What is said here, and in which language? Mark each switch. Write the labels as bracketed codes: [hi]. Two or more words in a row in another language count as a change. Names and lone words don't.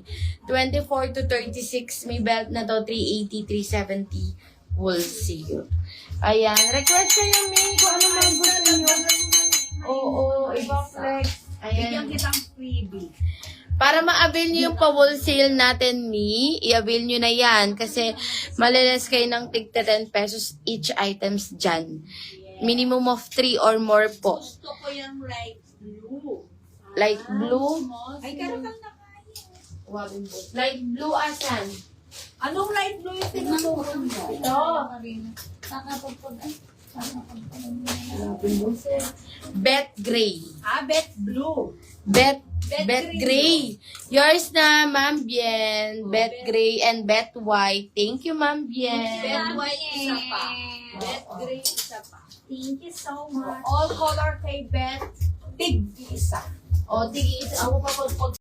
[tl] 24 to 36, may belt na to, 380, 370 wholesale. Ayan. Request kayo, me, kung ano mga gusto nyo. Oo, ibang flex. Bigyan Ayan. kitang freebie. Para ma-avail nyo yung pa-wholesale natin, me, i-avail nyo na yan. Kasi maliles kayo ng tig 10 pesos [en] each items [tl] dyan. [en] Minimum of 3 or more po. [tl] Gusto ko yung [en] light blue. Light blue. [tl] Ay, karakal na kaya. [en] Light blue [tl] asan? Anong [en] light blue [tl] yung tinutukoy mo? Ito. Nakapagpag. Ay, [en] Bet gray. Bet blue. Bet Bet gray. Yours na, Ma'am Bien. Bet gray and bet white. Thank you, Ma'am Bien. [tl] Bet white, isa pa. Bet gray, isa pa. [en] Thank you so much. All color [tl] kay Bet, tig isa. O, tigis. Ako pa pag